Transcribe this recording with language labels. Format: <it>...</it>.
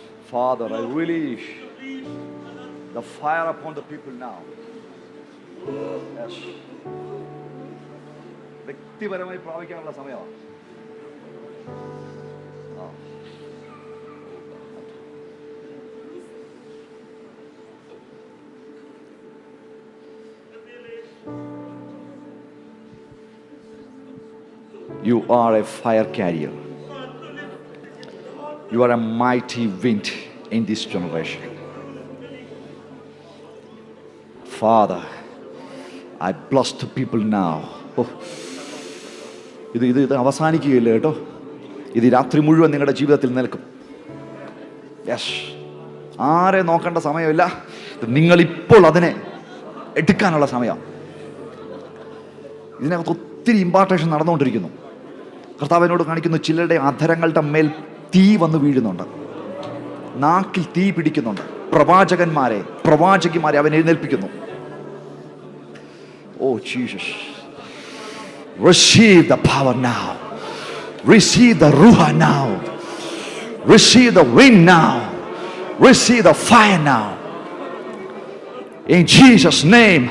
<en>Father, I release the fire upon the people now. Yes.</en> <ml>വ്യക്തിപരമായി പ്രാപിക്കാനുള്ള സമയമാണ്.</ml> <en>You are a fire carrier. You are a mighty wind in this generation. Father, I bless the people now.</en> <ml>Oh. ഇത് അവസാനിക്കുകയില്ല കേട്ടോ. ഇത് രാത്രി മുഴുവൻ നിങ്ങളുടെ ജീവിതത്തിൽ നിൽക്കും. യെസ്, ആരെ നോക്കേണ്ട സമയമില്ല. നിങ്ങളിപ്പോൾ അതിനെ എടുക്കാനുള്ള സമയം. ഇതിനകത്ത് ഒത്തിരി ഇമ്പാർട്ടേഷൻ നടന്നുകൊണ്ടിരിക്കുന്നു. കർത്താവിനോട് കാണിക്കുന്നു, ചിലരുടെ അധരങ്ങളുടെ മേൽ തീ വന്ന് വീഴുന്നുണ്ട്, നാക്കിൽ തീ പിടിക്കുന്നുണ്ട്. പ്രവാചകിമാരെ അവൻ എഴുന്നേൽപ്പിക്കുന്നു.</ml> <en>Oh Jesus, receive the power now, receive the ruha now, receive the wind now, receive the fire now, in Jesus name.</en>